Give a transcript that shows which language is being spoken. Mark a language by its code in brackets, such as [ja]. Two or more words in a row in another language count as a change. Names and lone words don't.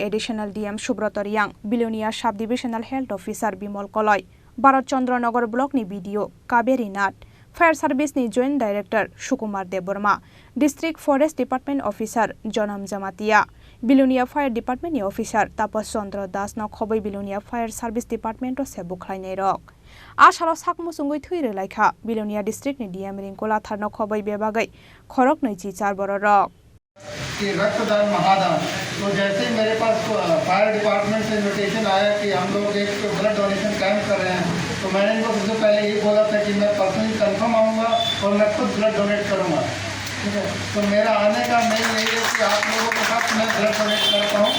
[en] additional DM [trp] सुब्रत रियांग बिलोनिया [en] sub divisional health officer [trp] बिमल कलय भारत चंद्र नगर ब्लॉक नि बीडीओ काबेरी नाथ [en] fire service [trp] नि [en] joint director [trp] सुकुमार देबबर्मा [en] district forest department officer [trp] जनम जमातिया बिलोनिया [en] fire department [trp] नि ऑफिसर तापस चंद्र दास न खबै बिलोनिया [en] fire service department [trp] से बुख्लायनाय रक आसाराव साकमुसुंगै थैरो लायखा बिलोनिया डिस्ट्रिक्ट नि डीएम रिंकु लाथार न खबै बेबागै खरक नैची 4 बर रक [hi] कि रक्तदान महादान। तो जैसे ही मेरे पास [en] fire department [hi] से इन्विटेशन आया कि हम लोग एक [en] blood donation camp [hi] कर रहे हैं, तो मैंने इनको सबसे पहले ये बोला था कि मैं [en] personally confirm [hi] आऊँगा और मैं खुद [en] blood donate [hi] करूँगा। ठीक है, तो मेरा आने का मेन यही है कि आप लोगों के साथ मैं [en] blood donate [hi] करता हूँ।